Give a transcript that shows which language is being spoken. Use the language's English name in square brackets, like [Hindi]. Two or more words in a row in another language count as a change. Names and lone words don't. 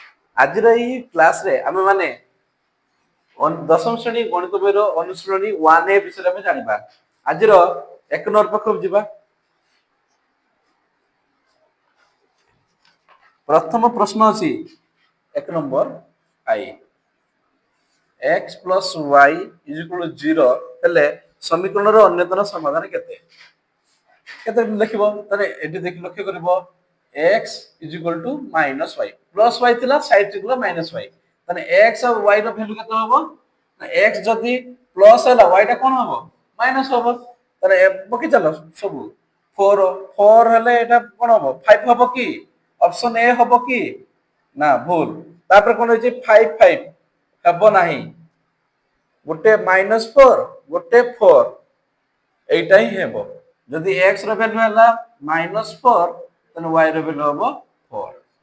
[Odia] ଆଜିର ଏଇ କ୍ଲାସରେ ଆମେ ମାନେ ଦଶମ ଶ୍ରେଣୀ ଗଣିତ ବହିର ଅନୁଶୀଳନୀ 1A ବିଷୟରେ ଆମେ ଜାଣିବା। ଆଜିର 1 ନମ୍ବର ପାଖକୁ ଯିବା। ପ୍ରଥମ ପ୍ରଶ୍ନ ଅଛି 1 ନମ୍ବର ଆଇ [English] x plus y is equal to 0 [Odia] ହେଲେ ସମୀକରଣର ଅନ୍ୟତମ ସମାଧାନ କେତେ? କେତେ ଲେଖିବ ତାହେଲେ ଏଠି ଦେଖି ଲକ୍ଷ୍ୟ କରିବ [English] x is equal to minus y plus y [Odia] ଥିଲା ସାଇଡ ଥିଲା [English] minus y [Odia] ତାହେଲେ x ଆଉ y ର ଭ୍ୟାଲୁ କେତେ ହବ ନା x ଯଦି ପ୍ଲସ୍ ହେଲା y ଟା କଣ ହବ ମାଇନସ୍ ହବ ତାହେଲେ ପକେଇ ଚାଲ ସବୁ 4 4 ହେଲେ ଏଟା କଣ ହବ 5 ହବ କି [English] option A [Odia] ହବ କି ନା ଭୁଲ ତାପରେ କଣ ହେଇଛି 5 5 ହେବ ନାହିଁ ଗୋଟେ -4 ଗୋଟେ 4 এইটা ହିଁ ହେବ ଯଦି x ର ଭ୍ୟାଲୁ ହେଲା -4 ତାହେଲେ y ର ଭ୍ୟାଲୁ ହବ 4